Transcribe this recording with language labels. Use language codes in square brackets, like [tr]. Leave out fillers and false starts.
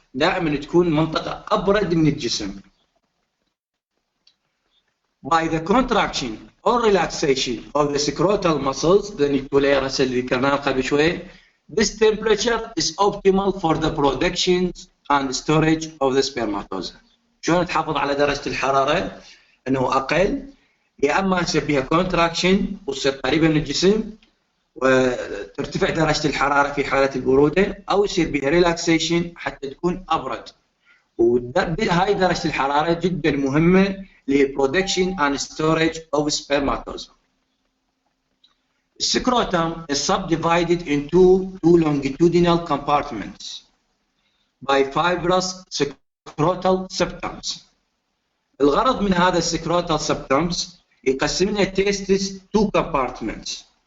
[ar] دائما تكون منطقة أبرد من الجسم. [en] By the contraction or relaxation of the scrotal muscles, the nucleus [ar] اللي ذكرناها قبل شوي, [en] this temperature is optimal for the production and storage of the spermatozoa. [ar] شلون تحافظ على درجة الحرارة؟ أنه أقل، يا أما يصير فيها contraction وتصير قريبة من الجسم وترتفع درجة الحرارة في حالة البرودة، أو يصير بها relaxation حتى تكون أبرد. وهاي درجة الحرارة جدا مهمة للproduction [en] and storage of spermatozoa. Scrotum is subdivided into two longitudinal compartments by fibrous scrotal septums. [ar] الغرض من هذا scrotal septums يقسم لنا testes [en] two compartments.